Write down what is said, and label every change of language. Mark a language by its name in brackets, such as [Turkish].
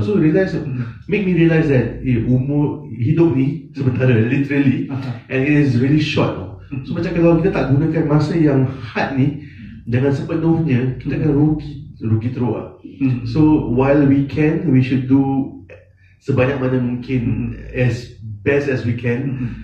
[English] So make me realize that [Malay] umur hidup ni sementara, [English] literally, and it is really short. [Malay] So macam kalau kita tak gunakan masa yang hard ni dengan sepenuhnya, kita akan rugi teruk lah. [English] So while we can, we should do [Malay] sebanyak mana mungkin, [English] as best as we can.